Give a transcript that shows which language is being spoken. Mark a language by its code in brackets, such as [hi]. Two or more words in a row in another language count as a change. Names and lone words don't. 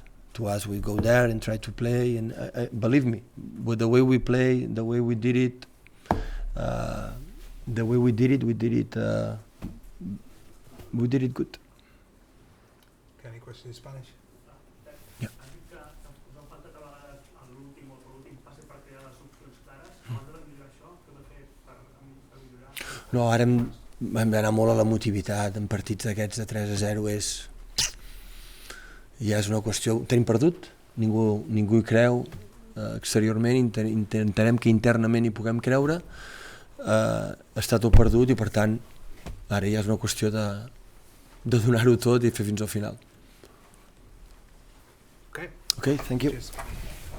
[en] To us, we go there and try to play, and believe me, with the way we play, the way we did it, we did it good. Any questions in Spanish? Yeah. [ca] No, ara hem d'anar molt a l'emotivitat. En partits d'aquests de 3-0 ja és una qüestió. Tenim perdut, ningú hi creu. Exteriorment intentarem que internament hi puguem creure. Està tot perdut i per tant ara ja és una qüestió de donar-ho tot i fer fins al final. [en] Okay. Okay, thank you. Cheers.